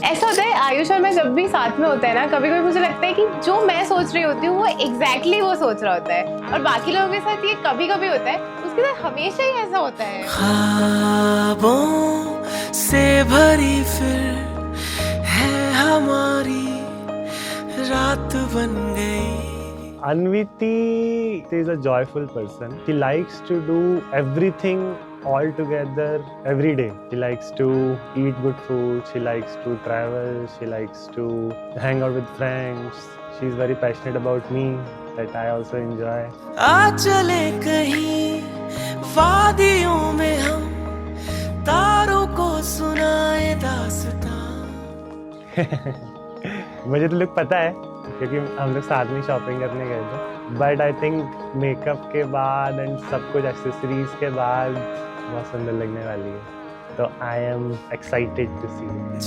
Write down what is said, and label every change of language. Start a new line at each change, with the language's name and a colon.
Hindi: ऐसा होता है आयुष और मैं जब भी साथ में होते हैं ना, कभी कभी मुझे लगता है कि जो मैं सोच रही होती हूँ वो एग्जैक्टली वो सोच रहा होता है, और बाकी लोगों के साथ ये कभी कभी होता है, उसके साथ हमेशा ही ऐसा होता है। ख्वाबों से भरी फिर है हमारी रात बन गई।
English: Anviti is a joyful person. She likes to do everything all together every day. She likes to eat good food, she likes to travel, she likes to hang out with friends. She's very passionate about me, that I also enjoy.
Hindi: आ चले कहीं वादियों में हम, तारों को सुनाए दास्तां। मुझे तो लुक पता है क्योंकि हम लोग साथ में शॉपिंग करने गए थे, बट
English: I think
Hindi: मेकअप के बाद एंड सब कुछ एक्सेसरीज के बाद बहुत सुंदर लगने वाली है, तो
English: I am excited to see.